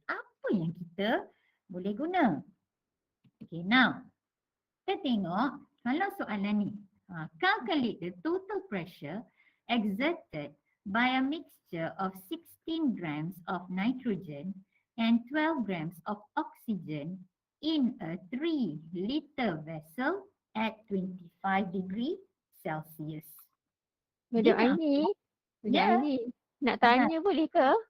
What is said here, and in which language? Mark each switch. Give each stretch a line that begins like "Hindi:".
Malay: Apa yang kita boleh guna? Okay, now kita tengok kalau soalan ni.
English: Calculate the total pressure exerted by a mixture of 16 grams of nitrogen and 12 grams of oxygen in a 3-liter vessel at 25 degree Celsius.
Malay: Madam Aini, nak tanya boleh ke?